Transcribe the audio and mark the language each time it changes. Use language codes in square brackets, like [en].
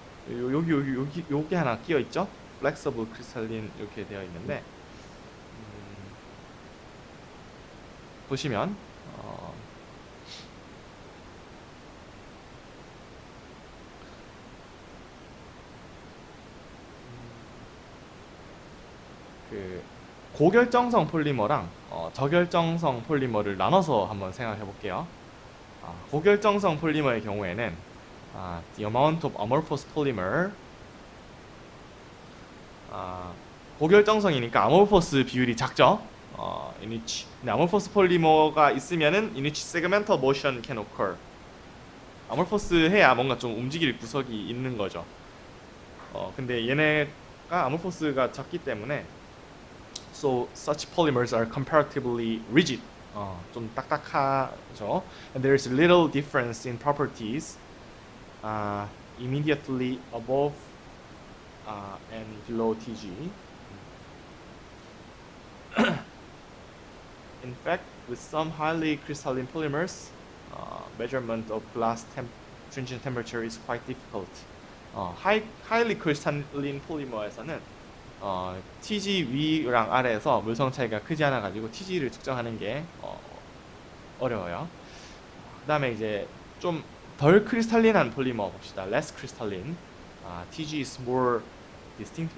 [ko] 여기 요게 하나 끼어 있죠? 플렉서블 크리스탈린 이렇게 되어 있는데, 보시면 그 고결정성 폴리머랑 저결정성 폴리머를 나눠서 한번 생각해 볼게요. 고결정성 폴리머의 경우에는 [en] the amount of amorphous polymer, [ko] 고결정성이니까 아모르퍼스 비율이 작죠. [en] in which [ko] 아모르퍼스 폴리머가 있으면은 [en] in which segmental motion can occur. [ko] 아모르퍼스 해야 뭔가 좀 움직일 구석이 있는 거죠. 근데 얘네가 아모르퍼스가 작기 때문에 [en] so such polymers are comparatively rigid. [ko] 좀 딱딱하죠. [en] And there is little difference in properties immediately above and below TG. In fact, with some highly crystalline polymers, measurement of glass tringent temperature is quite difficult. [ko] highly crystalline polymer에서는 TG 위랑 아래에서 물성 차이가 크지 않아 가지고 TG를 측정하는 게 어려워요. 그다음에 이제 좀 덜 크리스탈린한 폴리머 봅시다. [en] less crystalline. TG is more distinct.